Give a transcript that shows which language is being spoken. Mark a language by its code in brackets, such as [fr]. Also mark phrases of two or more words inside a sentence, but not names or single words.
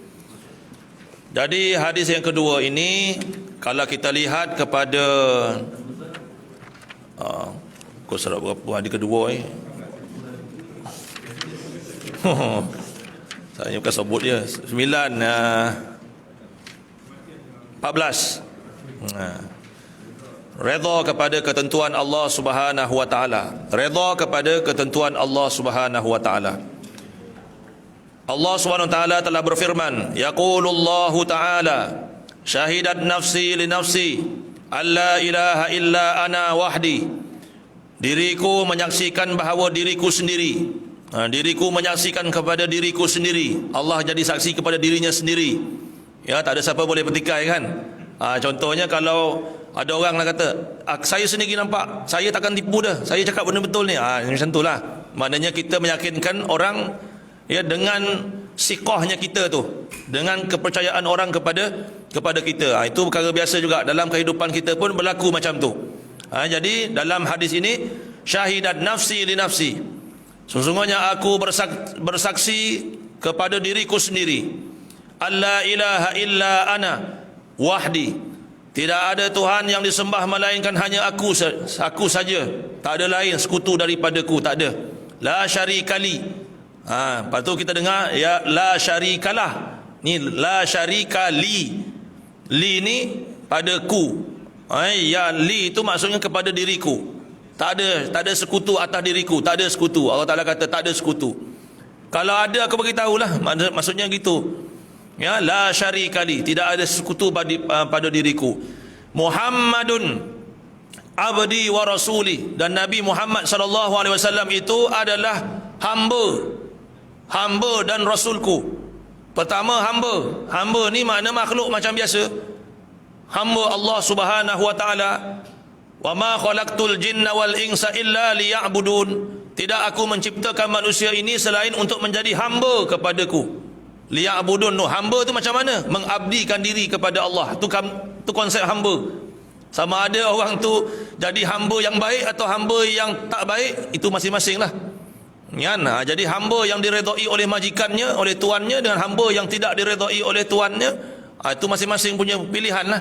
[ms] Jadi hadis yang kedua ini, kalau kita lihat kepada kau serap berapa hadis kedua saya bukan sebut dia 14. Redha kepada ketentuan Allah [ar] سبحانه وتعالى. [ms] Redha kepada ketentuan Allah [ar] سبحانه وتعالى. [ms] Allah [ar] سبحانه وتعالى [ms] telah berfirman, [ar] يقول الله تعالى، شهدت نفسي لنفسي ألا إله إلا أنا وحدي. [ms] Diriku menyaksikan bahawa diriku sendiri. Diriku menyaksikan kepada diriku sendiri. Allah jadi saksi kepada dirinya sendiri. Tak ada siapa boleh bertikai kan. Contohnya kalau ada orang nak kata, saya sendiri nampak, saya takkan tipu dah, saya cakap benda betul ni. Macam itulah. Maknanya kita meyakinkan orang dengan siqahnya kita tu, dengan kepercayaan orang kepada kita. Itu perkara biasa juga dalam kehidupan kita pun berlaku macam tu. Jadi dalam hadis ini, [ar] شهدت نفسي لنفسي, [ms] sesungguhnya aku bersaksi kepada diriku sendiri, [ar] ألا إله إلا أنا وحدي, [ms] tidak ada Tuhan yang disembah melainkan hanya aku saja, tak ada lain sekutu daripadaku, tak ada. [ar] لا شريك لي. [ms] Lepas tu kita dengar [ar] لا شريك له. [ms] Ni [ar] لا شريك لي. [ms] Li ni pada ku. Li itu maksudnya kepada diriku. Tak ada sekutu atas diriku, tak ada sekutu. Allah Taala kata tak ada sekutu. Kalau ada aku beritahulah, maksudnya gitu. Ya, [ar] لا شريك لي, [ms] tidak ada sekutu pada diriku. [ar] محمد عبدي ورسولي, [ms] dan Nabi Muhammad [ar] صلى الله عليه وسلم [ms] itu adalah hamba dan rasulku. Pertama, hamba ni makna makhluk macam biasa, hamba Allah [ar] سبحانه وتعالى. وما خلقت الجن والإنس إلا ليعبدون, [ms] tidak aku menciptakan manusia ini selain untuk menjadi hamba kepadaku. Liya'budun, hamba tu macam mana? Mengabdikan diri kepada Allah. Tu konsep hamba. Sama ada orang tu jadi hamba yang baik atau hamba yang tak baik, itu masing-masing lah. Kan? Jadi hamba yang diredai oleh majikannya, oleh tuannya, dengan hamba yang tidak diredai oleh tuannya, itu masing-masing punya pilihan lah.